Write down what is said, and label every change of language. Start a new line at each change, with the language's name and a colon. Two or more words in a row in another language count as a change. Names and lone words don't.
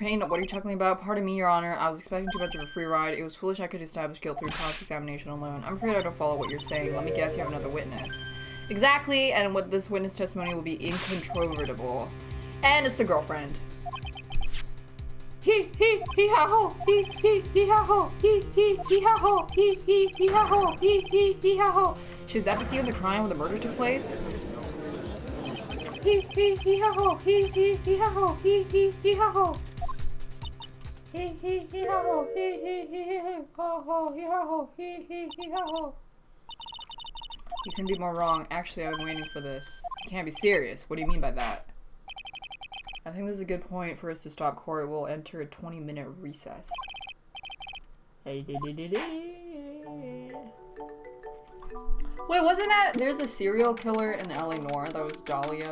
English: Payne, what are you talking about? Pardon me, Your Honor. I was expecting too much of a free ride. It was foolish I could establish guilt through cross-examination alone. I'm afraid I don't follow what you're saying. Let me guess you have another witness. Exactly, and what this witness testimony will be incontrovertible. And it's the girlfriend. He ha ho, he ha ho, he ha ho, he ha ho, he ha ho. She was at the scene of the crime where the murder took place. He ha ho, he ha ho, he ha ho. He ha ho, he ha ho, he ha ho. You couldn't be more wrong. Actually, I've been waiting for this. You can't be serious. What do you mean by that? I think this is a good point for us to stop court. We'll enter a 20-minute recess. Wait, Wait, wasn't that there's a serial killer in Eleanor that was Dahlia?